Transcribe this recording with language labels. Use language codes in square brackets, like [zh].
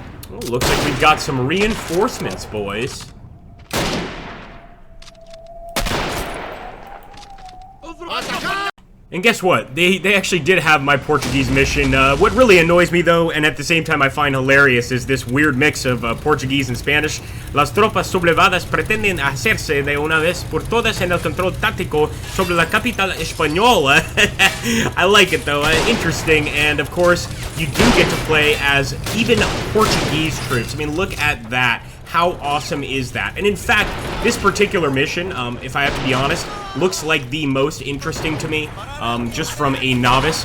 [en] Oh, looks like we've got some reinforcements, boys. And guess what? They actually did have my Portuguese mission. What really annoys me, though, and at the same time I find hilarious, is this weird mix of Portuguese and Spanish. [es] Las tropas sublevadas pretenden hacerse de una vez por todas en el control táctico sobre la capital española. [en] I like it, though. Interesting, and of course, you do get to play as even Portuguese troops. I mean, look at that. How awesome is that? And in fact, this particular mission, if I have to be honest, looks like the most interesting to me, just from a novice.